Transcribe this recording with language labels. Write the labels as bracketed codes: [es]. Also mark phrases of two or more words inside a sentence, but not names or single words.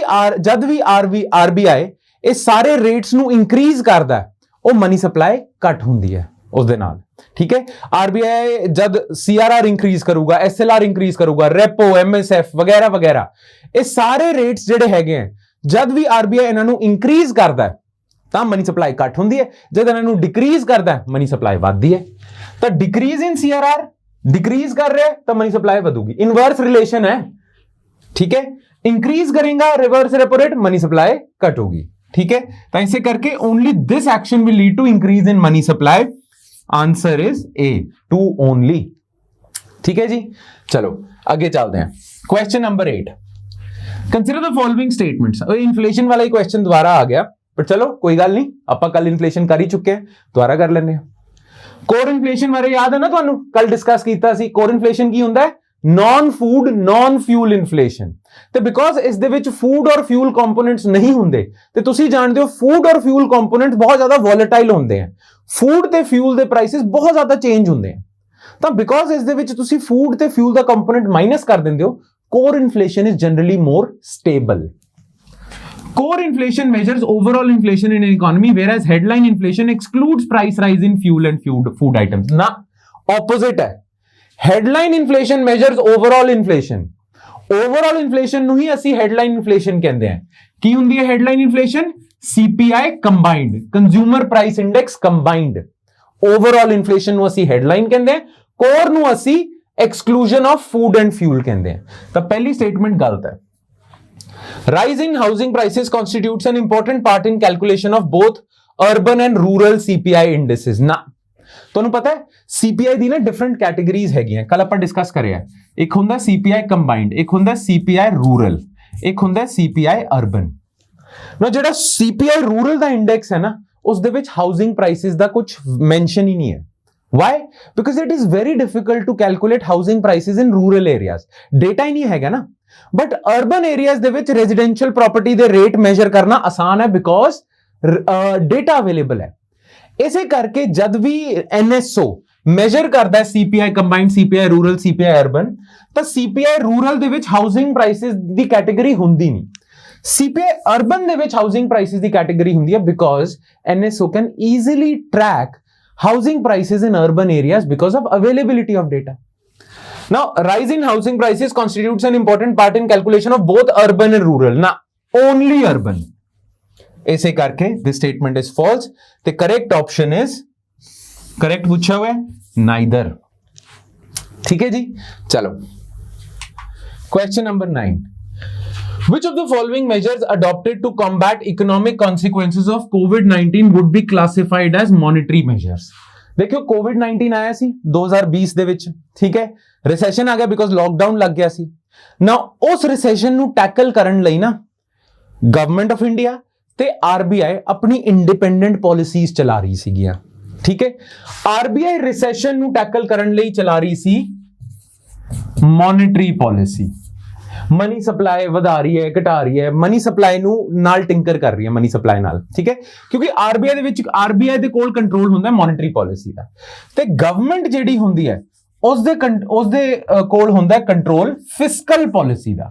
[pa] ਵੀ ਆਰਬੀਆਈ ਇਹ ਸਾਰੇ ਰੇਟਸ ਨੂੰ ਇੰਕਰੀਜ਼ ਕਰਦਾ ਹੈ ਉਹ [en] money supply [pa] ਘੱਟ ਹੁੰਦੀ ਹੈ ਉਸ ਦੇ ਨਾਲ ਠੀਕ ਹੈ ਆਰਬੀਆਈ ਜਦ [en] CRR increase [pa] ਕਰੂਗਾ [en] SLR increase [pa] ਕਰੂਗਾ [en] repo MSF [pa] ਵਗੈਰਾ ਵਗੈਰਾ ਇਹ ਸਾਰੇ ਰੇਟਸ ਜਿਹੜੇ ਹੈਗੇ ਆ ਜਦ ਵੀ ਆਰਬੀਆਈ ਇਹਨਾਂ ਨੂੰ ਇੰਕਰੀਜ਼ ਕਰਦਾ ਹੈ ਤਾਂ [en] money supply [pa] ਘੱਟ ਹੁੰਦੀ ਹੈ ਜਦ ਇਹਨਾਂ ਨੂੰ ਡਿਕਰੀਜ਼ ਕਰਦਾ ਹੈ [en] money supply [pa] ਵੱਧਦੀ ਹੈ ਤਾਂ [en] decrease in CRR decrease [pa] ਕਰ ਰਿਹਾ ਤਾਂ [en] money supply [pa] ਵਧੂਗੀ [en] inverse relation [pa] ਹੈ [hi] ठीक है इंक्रीज करेगा [en] reverse repo rate money supply cut [hi] होगी ठीक है तो ऐसे करके [en] only this action will lead to increase in money supply answer is a two only [hi] ठीक है जी चलो आगे चलते हैं [en] question number 8 consider the following statements inflation [hi] वाला ही क्वेश्चन दोबारा आ गया पर चलो कोई गल नहीं आप कल इन्फ्लेशन कर ही चुके हैं दोबारा कर लेने [en] core inflation [pa] ਬਾਰੇ ਯਾਦ ਹੈ ਨਾ ਤੁਹਾਨੂੰ ਕੱਲ੍ਹ डिस्कस ਕੀਤਾ ਸੀ [en] core inflation [pa] ਕੀ ਹੁੰਦਾ ਹੈ [en] non food non fuel inflation [pa] ਤੇ ਬਿਕੋਜ਼ ਇਸ ਦੇ ਵਿੱਚ [en] food and fuel components [pa] ਨਹੀਂ ਹੁੰਦੇ ਤੇ ਤੁਸੀਂ ਜਾਣਦੇ ਹੋ [en] food and fuel components [pa] ਬਹੁਤ ਜ਼ਿਆਦਾ ਵੋਲੇਟਾਈਲ ਹੁੰਦੇ ਆ ਫੂਡ ਤੇ ਫਿਊਲ ਦੇ ਪ੍ਰਾਈसेस ਬਹੁਤ ਜ਼ਿਆਦਾ ਚੇਂਜ ਹੁੰਦੇ ਆ ਤਾਂ ਬਿਕੋਜ਼ ਇਸ ਦੇ ਵਿੱਚ ਤੁਸੀਂ ਫੂਡ ਤੇ ਫਿਊਲ ਦਾ ਕੰਪੋਨੈਂਟ ਮਾਈਨਸ ਕਰ ਦਿੰਦੇ ਹੋ [en] core inflation is generally more stable Core inflation measures overall inflation in an economy, whereas headline inflation excludes price rise in fuel and food items. [hi] ना opposite है. [en] Headline inflation measures overall inflation. Overall inflation [pa] ਨੂੰ ਹੀ ਅਸੀਂ [en] headline inflation [pa] ਕਹਿੰਦੇ ਹਾਂ. ਕੀ ਹੁੰਦੀ ਹੈ [en] headline inflation? CPI combined, consumer price index combined. Overall inflation [pa] ਨੂੰ ਅਸੀਂ headline ਕਹਿੰਦੇ ਹਾਂ. Core ਨੂੰ ਅਸੀਂ [en] exclusion of food and fuel [pa] ਕਹਿੰਦੇ ਹਾਂ. ਤਾਂ ਪਹਿਲੀ statement ਗਲਤ ਹੈ. [en] Rising housing prices constitutes an important part in calculation of both urban and rural CPI indices. [pa] ना ਤੁਹਾਨੂੰ ਪਤਾ ਹੈ CPI ਦੀ ਨਾ [en] different categories [pa] ਹੈਗੀਆਂ ਕੱਲ ਆਪਾਂ ਡਿਸਕਸ ਕਰਿਆ ਇੱਕ ਹੁੰਦਾ [en] CPI combined [pa] ਇੱਕ ਹੁੰਦਾ [en] CPI rural [pa] ਇੱਕ ਹੁੰਦਾ [en] CPI urban [pa] ਨਾ ਜਿਹੜਾ [en] CPI rural [pa] ਦਾ ਇੰਡੈਕਸ ਹੈ ਨਾ ਉਸ ਦੇ ਵਿੱਚ [en] housing prices [pa] ਦਾ ਕੁਝ ਮੈਂਸ਼ਨ ਹੀ ਨਹੀਂ ਹੈ [en] why because it is very difficult to calculate housing prices in rural areas [pa] data ਹੀ ਨਹੀਂ ਹੈਗਾ ਨਾ [en] but urban areas [pa] ਦੇ ਵਿੱਚ [en] residential property [pa] ਦੇ [en] rate measure [pa] ਕਰਨਾ ਆਸਾਨ ਹੈ ਬਿਕੋਜ਼ [en] data available [pa] ਹੈ ਇਸੇ ਕਰਕੇ ਜਦ ਵੀ [en] NSO measure [pa] ਕਰਦਾ ਹੈ [en] CPI combined CPI rural CPI urban [pa] ਤਾਂ [en] CPI rural [pa] ਦੇ ਵਿੱਚ [en] housing prices [pa] ਦੀ ਕੈਟਾਗਰੀ ਹੁੰਦੀ ਨਹੀਂ [en] CPI urban [pa] ਦੇ ਵਿੱਚ [en] housing prices [pa] ਦੀ ਕੈਟਾਗਰੀ ਹੁੰਦੀ ਹੈ [en] because NSO can easily track housing prices in urban areas because of availability of data Now, rise in housing prices constitutes an important part in calculation of both urban and rural. Now, only urban. [hi] ऐसे करके [en] this statement is false. The correct option is correct [hi] पूछा हुआ है [en] neither. [hi] ठीक है जी चलो [en] question number 9 Which of the following measures adopted to combat economic consequences of COVID-19 would be classified as monetary measures? [pa] ਦੇਖਿਓ COVID-19 ਆਇਆ ਸੀ 2020 ਦੇ ਵਿੱਚ, ਠੀਕ ਹੈ, ਰਿਸੈਸ਼ਨ ਆ ਗਿਆ ਬਿਕੋਜ਼ ਲੋਕਡਾਊਨ ਲੱਗ ਗਿਆ ਸੀ ਨਾ। ਉਸ ਰਿਸੈਸ਼ਨ ਨੂੰ ਟੈਕਲ ਕਰਨ ਲਈ ਨਾ ਗਵਰਨਮੈਂਟ ਆਫ ਇੰਡੀਆ ਤੇ ਆਰਬੀਆਈ ਆਪਣੀ [en] independent policies [pa] ਚਲਾ ਰਹੀ ਸੀਗੀਆਂ, ਠੀਕ ਹੈ। ਆਰਬੀਆਈ ਰਿਸੈਸ਼ਨ ਨੂੰ ਟੈਕਲ ਕਰਨ ਲਈ ਚਲਾ ਰਹੀ ਸੀ [en] monetary policy, money supply [pa] ਵਧਾ ਰਹੀ ਹੈ, ਘਟਾ ਰਹੀ ਹੈ, [en] money supply [pa] ਨੂੰ ਨਾਲ ਟਿੰਕਰ ਕਰ ਰਹੀ ਹੈ [en] money supply [pa] ਨਾਲ, ਠੀਕ ਹੈ, ਕਿਉਂਕਿ ਆਰਬੀਆਈ ਦੇ ਵਿੱਚ ਆਰਬੀਆਈ ਦੇ ਕੋਲ ਕੰਟਰੋਲ ਹੁੰਦਾ [en] monetary policy [pa] ਦਾ, ਤੇ ਗਵਰਨਮੈਂਟ ਜਿਹੜੀ ਹੁੰਦੀ ਹੈ ਉਸਦੇ ਕੋਲ ਹੁੰਦਾ ਕੰਟਰੋਲ [en] fiscal policy [pa] ਦਾ।